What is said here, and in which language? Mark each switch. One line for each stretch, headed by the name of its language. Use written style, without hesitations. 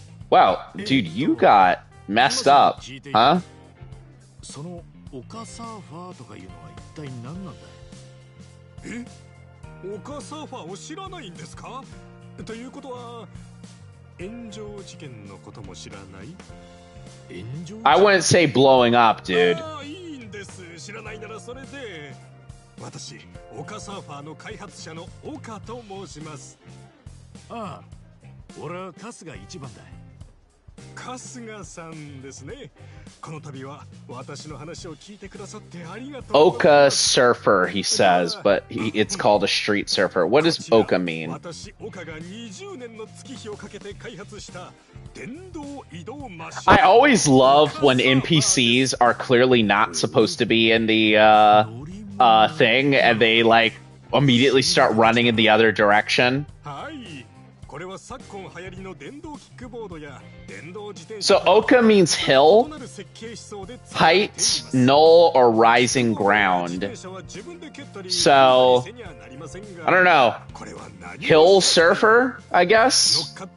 English: Wow, dude, you got messed up, huh?
Japanese: オカサーファーとかいうのは一体何なんだ。え？オカサーファーを知らないんですか？ということは炎上事件のことも知らない？炎上
English: I wouldn't say blowing up, dude.
Japanese: いいんです。知らないならそれで。私、オカサーファーの開発者のオカと申します。ああ、俺は春日一番だ。春日さんですね。この度は私の話を聞いてくださってありがとう。
English: Oka surfer, he says, but it's called a street surfer. What does Oka mean?
Japanese: 私オカが20年の月日をかけて開発した電動移動マシン。
English: I always love when NPCs are clearly not supposed to be in the thing, and they like immediately start running in the other direction.
Japanese: はい。これは昨今流行りの電動キックボードや電動自転 So 車。
English: Oka means hill, height, knoll, or rising ground. So, I don't know. Hill surfer, I guess?